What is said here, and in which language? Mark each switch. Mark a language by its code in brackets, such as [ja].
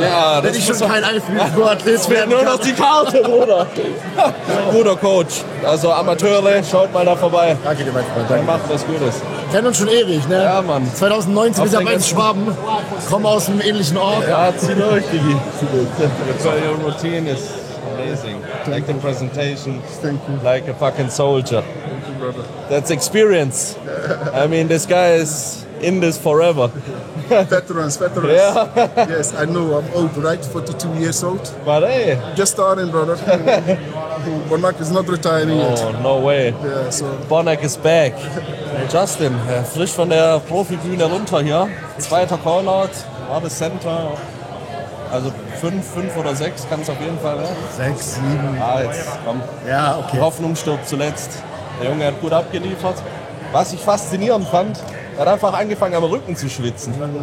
[de] Ja, wenn ich schon kein IFBB-Pro-Athlet werden nur noch die Karte, Bruder. Guter Coach. Also Amateure, schaut mal da vorbei. Danke dir, mein Freund. Wir machen was Gutes. Kennen uns schon ewig, ne? Ja, Mann. 2019 ist ja bei Schwaben. Kommen aus einem ähnlichen Ort. Ja, zieh durch, Digi. [en] Your routine is amazing. Like the presentation. Thank you. Like a fucking soldier. That's experience. I mean, this guy is in this forever. Veterans. Yeah. Yes, I know. I'm old, right? 42 years old. But hey. Just starting, brother. Bonac is not retiring yet. Oh, no way. Yeah, so. Bonac is back. [de] Justin, frisch von der Profibühne runter hier. Zweiter Callout, war das Center. Also 5 oder 6 kann es auf jeden Fall werden. 6, 7. Ah, jetzt komm. Ja, okay. Die Hoffnung stirbt zuletzt. Der Junge hat gut abgeliefert. Was ich faszinierend fand, er hat einfach angefangen am Rücken zu schwitzen.